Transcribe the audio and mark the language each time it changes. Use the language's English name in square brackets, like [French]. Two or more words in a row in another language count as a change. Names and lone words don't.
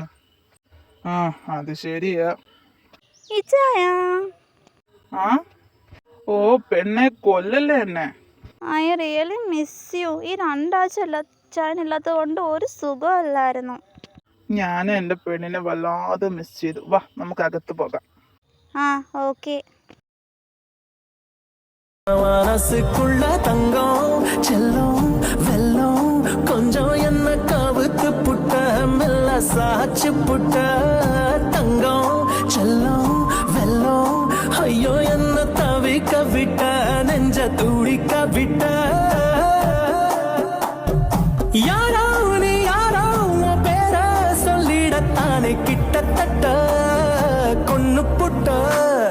[Malayalam] ആ അത് ശരിയാ. ആ ഓ പെണ്ണെ, കൊല്ലല്ലേ എന്നെ. [English] I really miss you. [Malayalam] ഈ 2 ആഴ്ച ചാനില്ലാത്തത് കൊണ്ട് ഒരു സുഖമല്ലായിരുന്നു. ഞാൻ എൻ്റെ പെണ്ണിനെ വല്ലാതെ മിസ് ചെയ്തു. വാ, നമുക്ക് അകത്ത് പോകാം. ആ ഓക്കെ. [Tamil] மனசுக்குள்ள தங்கம் செல்லும் வெல்லம் கொஞ்சம் என்ன கவுத்து புட்ட மெல்ல சாச்சு புட்ட தங்கம் செல்லம் வெல்லம் ஐயோ என்ன தவிக்க விட்ட நெஞ்ச துடிக்க விட்ட யாரோ நீ யாரோ உன் பேர சொல்லிடத்தானே கிட்டத்தட்ட கொன்னு புட்ட